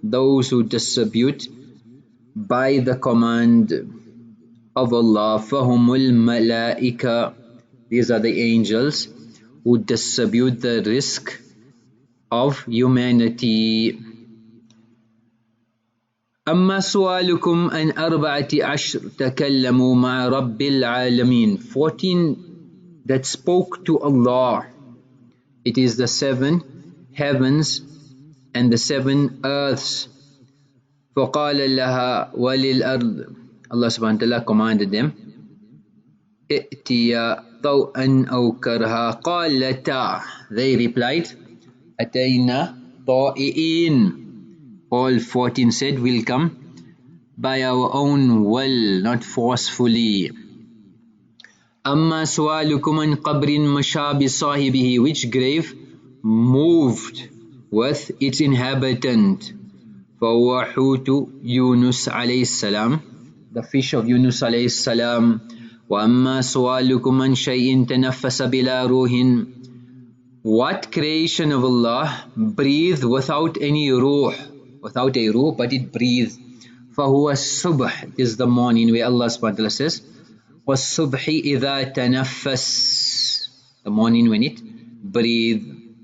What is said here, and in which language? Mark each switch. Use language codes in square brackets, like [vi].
[en] Those who distribute by the command of Allah. [ar] فَهُمُ الْمَلَائِكَةِ, [en] these are the angels who distribute the risk of humanity. [ar] أما سؤالكم أن 14 تكلموا مع رب العالمين, [en] 14 that spoke to Allah. It is the 7 heavens and the 7 earths. [ar] فقال لها وللأرض, [en] Allah subhanahu wa ta'ala commanded them, [ar] ائتيا طوءا أو كرها قالتا, [en] they replied [ar] أتينا طائعين, [en] all 14 said we'll come by our own will, not forcefully. [ar] أما سؤالكم عن قبر مشى بصاحبه, [en] which grave moved with its inhabitant. [ar] فهو حوت يونس عليه السلام, [en] the fish of Yunus [ar] عليه السلام. وَأَمَّا سُؤَالُكُمْ عَنْ شَيْءٍ تَنَفَّسَ بِلَا رُوحٍ. [en] What creation of Allah breathed without any ruh, without a ruh, but it breathed? [ar] فَهُوَ الصُّبْحِ, [en] it is the morning, where Allah subhanahu wa ta'ala says, [ar] وَالصُّبْحِ إِذَا تَنَفَّسَ, [en] the morning when it breathed.